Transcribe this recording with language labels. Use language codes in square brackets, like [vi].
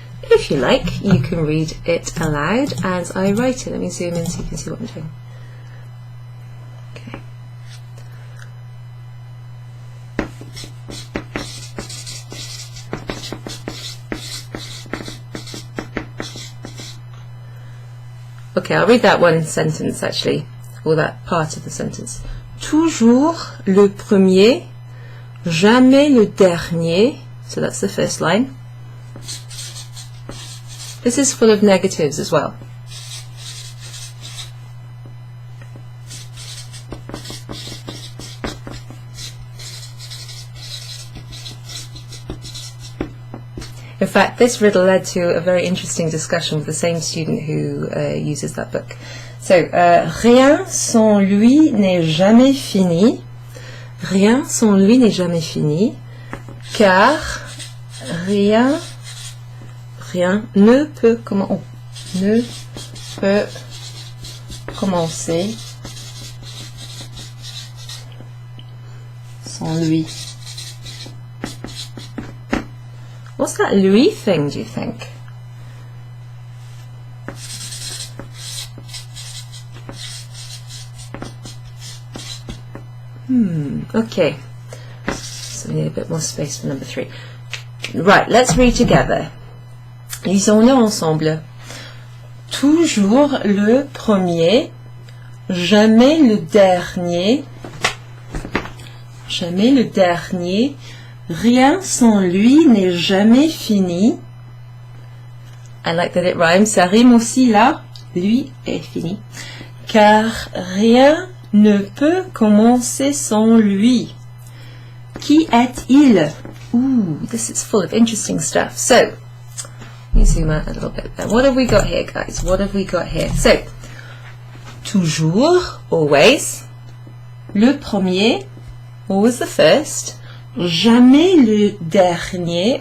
[en] If you like, you can read it aloud as I write it. Let me zoom in so you can see what I'm doing. Okay. Okay, I'll read that one sentence actually, or that part of the sentence. [fr] Toujours le premier, jamais le dernier. [en] So that's the first line. This is full of negatives as well. In fact, this riddle led to a very interesting discussion with the same student who uses that book. [fr] So, rien sans lui n'est jamais fini. Rien sans lui n'est jamais fini, car rien ne peut commencer sans lui. [en] What's that lui thing, do you think? Okay. So we need a bit more space for number 3. Right, let's read together. [fr] Lisons-le ensemble. Toujours le premier, jamais le dernier. Jamais le dernier. Rien sans lui n'est jamais fini. [en] I like that it rhymes. [fr] Ça rime aussi là. Lui est fini. Car rien ne peut commencer sans lui. Qui est-il? [en] Ooh, this is full of interesting stuff. So, let me zoom out a little bit then. What have we got here, guys? What have we got here? So, toujours, always. [fr] Le premier, [en] always the first. [fr] jamais le dernier.